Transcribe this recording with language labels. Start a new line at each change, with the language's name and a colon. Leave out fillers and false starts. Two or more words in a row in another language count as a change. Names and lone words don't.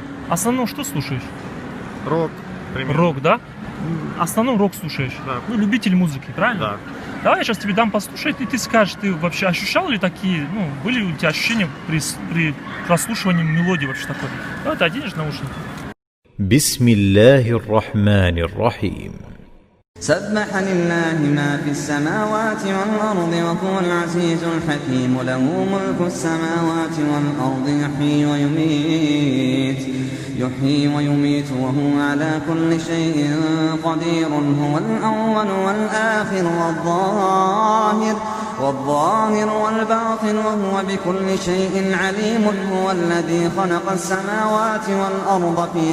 Russian: В основном что слушаешь? Рок. Примерно. Рок, да? В основном рок слушаешь? Да. Ну, любитель музыки, правильно? Да. Давай я сейчас тебе дам послушать, и ты скажешь, ты вообще ощущал ли такие, были ли у тебя ощущения при прослушивании мелодии вообще такой? Давай ты оденешь наушники.
Arabic: بسم الله الرحمن الرحيم سبح لله ما في السماوات والأرض وهو العزيز الحكيم له ملك السماوات والأرض يحيي ويميت وهو على كل شيء قدير هو الأول والآخر والظاهر والباطن وهو بكل شيء عليم هو الذي خلق السماوات والأرض